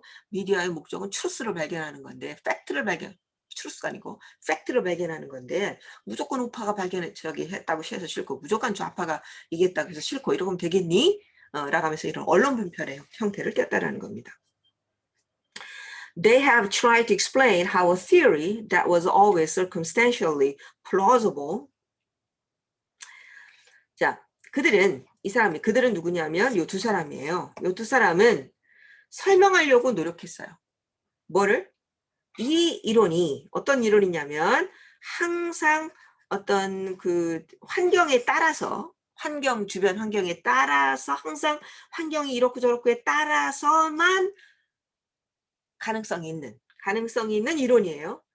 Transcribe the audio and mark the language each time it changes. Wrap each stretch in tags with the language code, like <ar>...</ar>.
<ko>미디어의 목적은 트루스를 발견하는 건데 트루스가 아니고 팩트를 발견하는 건데 무조건 우파가 했다고 해서 싫고 무조건 좌파가 이겼다고 해서 싫고 이러면 되겠니? 라고 하면서 이런 언론 분편의 형태를 띄었다라는 겁니다.</ko> <en>They have tried to explain how a theory that was always circumstantially plausible.</en> <ko>자, 그들은 누구냐면 요 두 사람이에요. 요 두 사람은 설명하려고 노력했어요. 뭐를? 이 이론이 어떤 이론이냐면 항상 어떤 그 환경에 따라서 주변 환경에 따라서 항상 환경이 이렇고 저렇고에 따라서만 가능성이 있는 이론이에요.</ko>